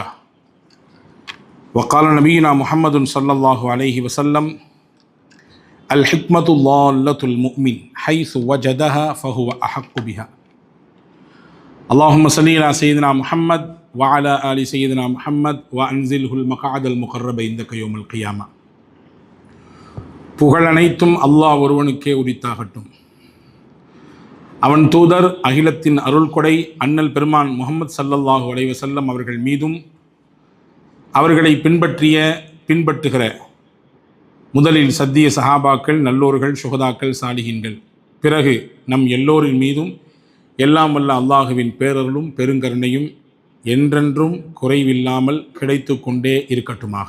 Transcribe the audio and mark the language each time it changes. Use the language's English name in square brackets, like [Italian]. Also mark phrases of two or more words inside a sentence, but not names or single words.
[Arabic] وقال نبينا محمد صلى الله عليه وسلم: الحكمة ضالة المؤمن حيث وجدها فهو أحق بها. اللهم صل على سيدنا محمد وعلى آل سيدنا محمد وأنزله المقعد المقرب عندك يوم القيامة. [Tamil] புகழ் அனைத்தும் அல்லாஹ் ஒருவனுக்கே உரித்தாகட்டும். அவன் தூதர் அகிலத்தின் அருள் கொடை அண்ணல் பெருமான் முஹம்மது [Arabic] صلى الله عليه وسلم [Tamil] அவர்கள் மீதும் அவர்களை பின்பற்றுகிற முதலில் சத்திய சஹாபாக்கள், நல்லோர்கள், சுஹதாக்கள், சாலிஹீன்கள், பிறகு நம் எல்லோரின் மீதும் எல்லாம் வல்ல அல்லாஹுவின் பேரருளும் பெருங்கருணையும் என்றென்றும் குறைவில்லாமல் கிடைத்து கொண்டே இருக்கட்டுமாக.